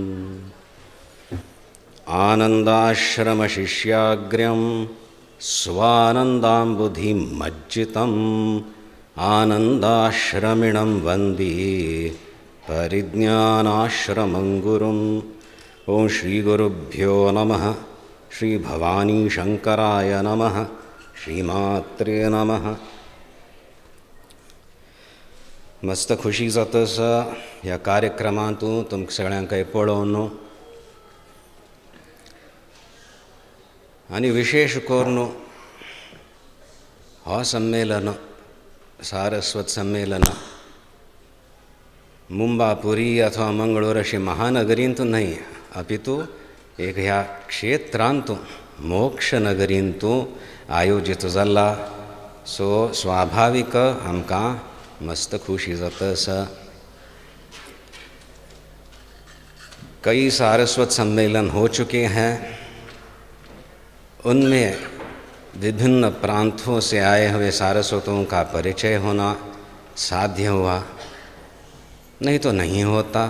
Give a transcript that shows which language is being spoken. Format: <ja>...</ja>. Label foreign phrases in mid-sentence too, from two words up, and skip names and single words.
<sa>आनन्दाश्रमशिष्याग्र्यं स्वानन्दाम्बुधिमज्जितम् आनन्दाश्रमिणं वन्दे परिज्ञानाश्रमं गुरुम्। ॐ श्रीगुरुभ्यो नमः। श्री भवानी शंकराय नमः। श्रीमात्रे नमः।</sa> <kok>मस्त खुशी जाता या कार्यक्रमांतूं तुमकां सगळ्यांक पळोवन आनी विशेष करून हो सम्मेलन सारस्वत सम्मेलन मुंबापुरी अथवा मंगळूर अशी महानगरींतूं न्हय अपितु एक ह्या क्षेत्रांतूं मोक्ष नगरींतूं आयोजीत जाला। सो स्वाभाविक आमकां मस्त खुशी जाता आसा।</kok> <hi>कई सारस्वत सम्मेलन हो चुके हैं, उनमें विभिन्न प्रांतों से आए हुए सारस्वतों का परिचय होना साध्य हुआ, नहीं तो नहीं होता।</hi>